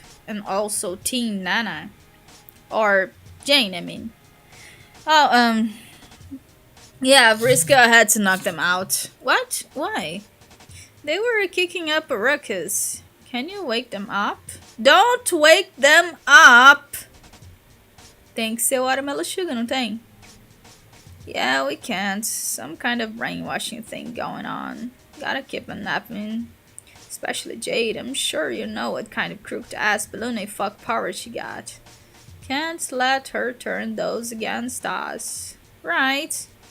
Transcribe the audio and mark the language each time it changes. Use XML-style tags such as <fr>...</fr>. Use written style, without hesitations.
<en>And also Team Nana. Or Jane, I mean. Oh, yeah, Vriska had to knock them out. What? Why? They were kicking up a ruckus. Can you wake them up? Don't wake them up!</en> <pt>Tem que ser watermelon sugar, não tem?</pt> <en>Yeah, we can't. Some kind of brainwashing thing going on. Gotta keep on napping. Especially Jade, I'm sure you know what kind of crooked ass balloon fuck power she got. Can't let her turn those against us. Right.</en>